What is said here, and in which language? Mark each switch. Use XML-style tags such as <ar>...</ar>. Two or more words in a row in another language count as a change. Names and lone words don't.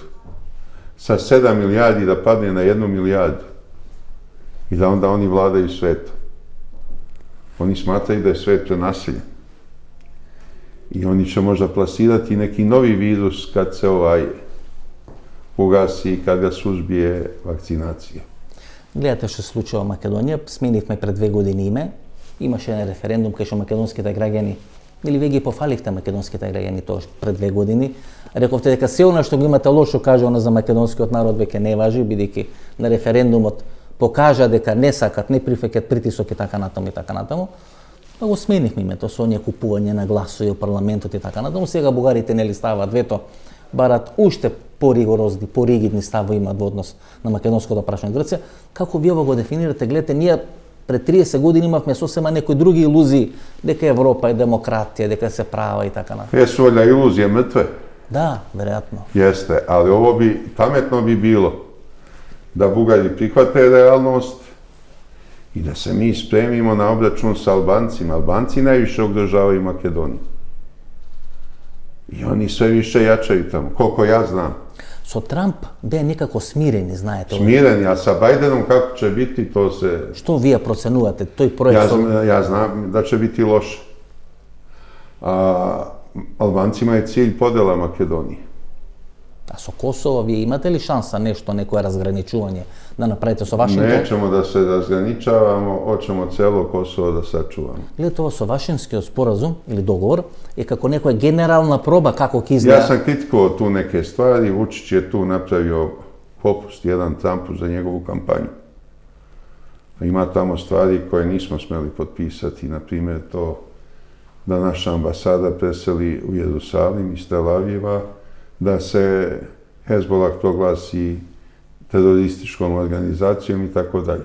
<sr>Sa 7 milijardi da padne na 1 milijardu i da onda oni vladaju svetom. Oni smatraju da je svet prenaseljen. I oni će možda plasirati neki novi virus kad se ugasi i kad ga suzbije vakcinacija.</sr> <mk>Гледате што се случува во Македонија, сменивме пред 2 години име, имаше еден референдум кај што македонските граѓани, или вие ги пофалихте македонските граѓани тоа пред 2 години, рековте дека се она што го имате лошо кажано за македонскиот народ веќе не важи, бидејќи на референдумот покажа дека не сакат, не прифаќаат притисок и така натаму, па го сменивме името со оние купување на гласови во парламентот и така натаму. Сега бугарите нели ставаат вето, барат уште поригорозни, поригидни ставови имаат во однос на македонското прашање Грција. Како ви ова го дефинирате? Гледате, ние пред 30 години имавме сосема некои други илузии, дека Европа е демократија, дека се права и така натаму.</mk> <sr>Jesu valjda iluzije mrtve?</sr> <mk>Да, веројатно.</mk> <sr>Jeste, ali pametno bi bilo da Bugari prihvate realnost i da se mi spremimo na obračun sa Albancima. Albanci najviše ugrožavaju Makedoniju. I oni sve više jačaju tamo, koliko ja znam.</sr> <mk>Со Трамп беа некако смирени, знаете.</mk> <sr>Smireni, a sa Bajdenom kako će biti, to se...</sr> <mk>Што вие проценувате тој проект?</mk> <sr>Ja znam da će biti loše. Albancima je cilj podela Makedonije.</sr> <mk>А со Косово вие имате ли шанса нешто, некое разграничување да направите со Вашингтон?</mk> <sr>Nećemo da se razgraničavamo, hoćemo celo Kosovo da sačuvamo.</sr> <mk>Гледате ова со Вашингтонскиот споразум или договор е како некоја генерална проба како ќе изгледа.</mk> <sr>Ja sam kritikovao tu neke stvari, Vučić je tu napravio popust jedan Trumpu za njegovu kampanju. Ima tamo stvari koje nismo smeli potpisati, na primjer to da naša ambasada preseli u Jerusalim iz Tel Aviva, da se Hezbollah proglasi terorističkom organizacijom i tako dalje.</sr>